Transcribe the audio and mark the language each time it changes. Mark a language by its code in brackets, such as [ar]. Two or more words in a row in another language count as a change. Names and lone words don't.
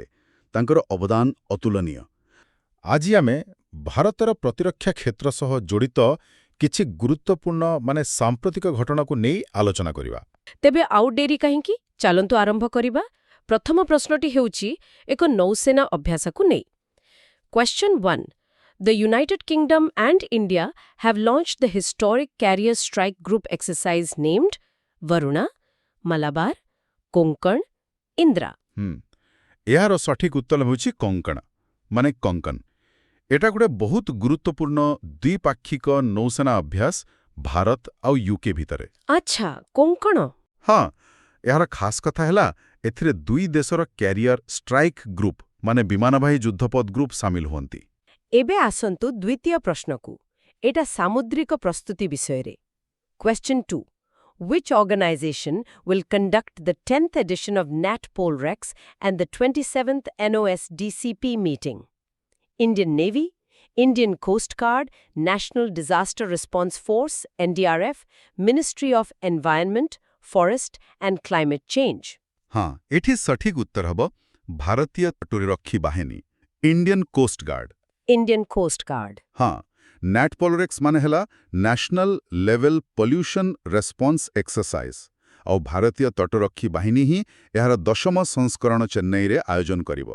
[or] ତାଙ୍କର ଅବଦାନ ଅତୁଳନୀୟ। ଆଜି ଆମେ ଭାରତର ପ୍ରତିରକ୍ଷା କ୍ଷେତ୍ର ସହ ଜଡ଼ିତ କିଛି ଗୁରୁତ୍ୱପୂର୍ଣ୍ଣ ସାମ୍ପ୍ରତିକ ଘଟଣାକୁ ନେଇ ଆଲୋଚନା କରିବା। ତେବେ ଆଉ ଡେରି କାହିଁକି? ଚାଲନ୍ତୁ ଆରମ୍ଭ କରିବା। ପ୍ରଥମ ପ୍ରଶ୍ନଟି ହେଉଛି ଏକ ନୌସେନା ଅଭ୍ୟାସକୁ ନେଇ। [en] Question 1. The United Kingdom and India have launched the historic carrier strike group exercise named Varuna, Malabar, Konkan, Indra. [or] ଏହାର ସଠିକ ଉତ୍ତର ହେଉଛି କୋଙ୍କଣ ମାନେ କଙ୍କନ। ଏଟା ଗୋଟେ ବହୁତ ଗୁରୁତ୍ୱପୂର୍ଣ୍ଣ ଦ୍ୱିପାକ୍ଷିକ ନୌସେନା ଅଭ୍ୟାସ ଭାରତ ଆଉ ୟୁକେ ଭିତରେ। ଆଚ୍ଛା, କୋଙ୍କଣ? ହଁ, ଏହାର ଖାସ କଥା ହେଲା ଏଥିରେ ଦୁଇ ଦେଶର [en] carrier strike group [or] ମାନେ ବିମାନବାହୀ ଯୁଦ୍ଧପଥ ଗ୍ରୁପ ସାମିଲ ହୁଅନ୍ତି। ଏବେ ଆସନ୍ତୁ ଦ୍ୱିତୀୟ ପ୍ରଶ୍ନକୁ। ଏଟା ସାମୁଦ୍ରିକ ପ୍ରସ୍ତୁତି ବିଷୟରେ। [en] Question 2. Which organization will conduct the 10th edition of NatPolRex and the 27th NOSDCP meeting? Indian Navy, Indian Coast Guard, National Disaster Response Force, NDRF, Ministry of Environment, Forest and Climate Change. [or] ହଁ, ଏଠି ସଠିକ ଉତ୍ତର ହେବ ଭାରତୀୟ ତଟରକ୍ଷୀ ବାହିନୀ, [en] Indian Coast Guard. Indian Coast Guard. [or] ହଁ, NatPolRex ମାନେ ହେଲା [en] National Level Pollution Response Exercise, [or] ଆଉ ଭାରତୀୟ ତଟରକ୍ଷୀ ବାହିନୀ ହିଁ ଏହାର 10ମ ସଂସ୍କରଣ ଚେନ୍ନାଇରେ ଆୟୋଜନ କରିବ।